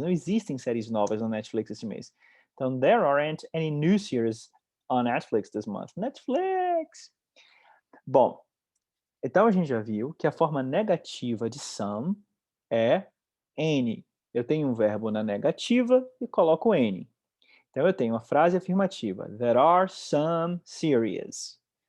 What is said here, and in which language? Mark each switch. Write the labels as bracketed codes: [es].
[pt] Não existem séries novas na Netflix este mês. [en] Então, there aren't any new series on Netflix this month. Netflix! [pt] Bom, então a gente já viu que a forma negativa de some é any. Eu tenho um verbo na negativa e coloco any. Então eu tenho a frase afirmativa, [en] there are some series.